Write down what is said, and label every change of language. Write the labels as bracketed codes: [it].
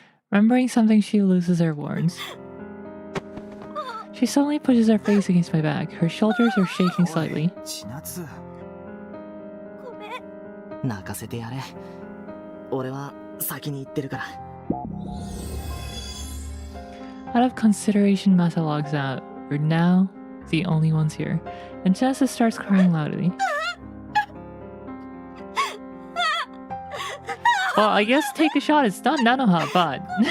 [en] Remembering something, she loses her words. She suddenly pushes her face against my back. Her shoulders are shaking slightly. [ja] 千夏。ごめん。泣かせてやれ。俺は先に行ってるから。 [en] Out of consideration, Masa logs out. We're now the only ones here. And Chinatsu starts crying loudly. Well, I guess take a shot. It's not Nanoha, but...